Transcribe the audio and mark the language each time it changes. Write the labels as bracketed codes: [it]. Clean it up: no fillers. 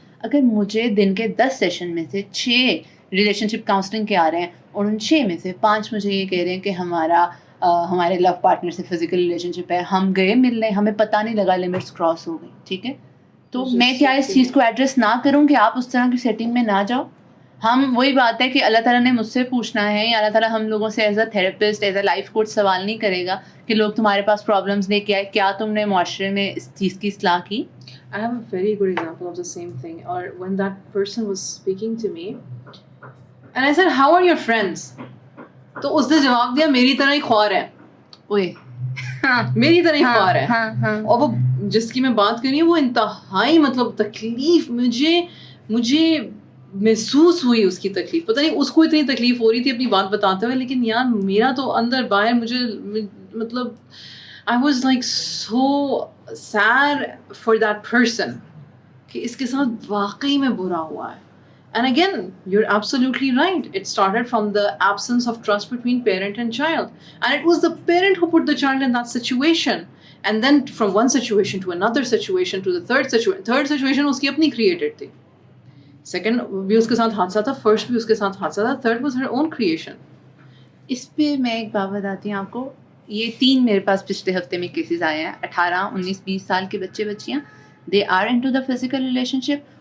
[ur] اگر مجھے دن کے 10 سیشن میں سے 6 ریلیشن شپ کاؤنسلنگ کے آ رہے ہیں اور ان 6 میں سے 5 مجھے یہ کہہ رہے ہیں کہ ہمارے لو پارٹنر سے فزیکل ریلیشن شپ ہے, ہم گئے ملنے, ہمیں پتہ نہیں لگا, لمٹس کراس ہو گئی, ٹھیک ہے, تو میں کیا اس چیز کو ایڈریس نہ کروں کہ آپ اس طرح کی سیٹنگ میں نہ جاؤ. ہم وہی بات ہے کہ اللہ تعالیٰ نے مجھ سے پوچھنا ہے, یا اللہ تعالیٰ ہم لوگوں سے as a therapist, as a life coach سوال نہیں کرے گا کہ لوگ تمہارے پاس پرابلمس لے کے آئے, کیا تم نے معاشرے میں اس چیز کی اصلاح کی. [en] I have a very good example of the same thing. Or when that person was speaking to me and I said, how are your friends? [ur] تو اس نے جواب دیا, میری طرح ہی خوار ہے. اوئے میری طرح ہی خوار ہے. اور وہ جس کی میں بات کر رہی ہوں وہ انتہائی مطلب تکلیف مجھے محسوس ہوئی, اس کی تکلیف. پتہ نہیں اس کو اتنی تکلیف ہو رہی تھی اپنی بات بتاتے ہوئے, لیکن یار میرا تو اندر باہر مجھے مطلب [en] I was like so sad for that person [ur] کہ اس کے ساتھ واقعی میں برا ہوا ہے. [en] And again, you're absolutely right. It started from the absence of trust between parent and child. And it was the parent who put the child in that situation. And then from one situation to another situation to the third situation. [ur] Third situation اس کی اپنی created تھی. Second بھی اس کے ساتھ حادثہ تھا, first بھی اس کے ساتھ حادثہ تھا, [en] third was her own creation. [ur] اس پہ میں ایک بات بتاتی ہوں آپ کو. یہ 3 میرے پاس پچھلے ہفتے میں کیسز آئے ہیں, 18, 19, 20 سال کے بچے بچیاں, [en] They are into the physical relationship.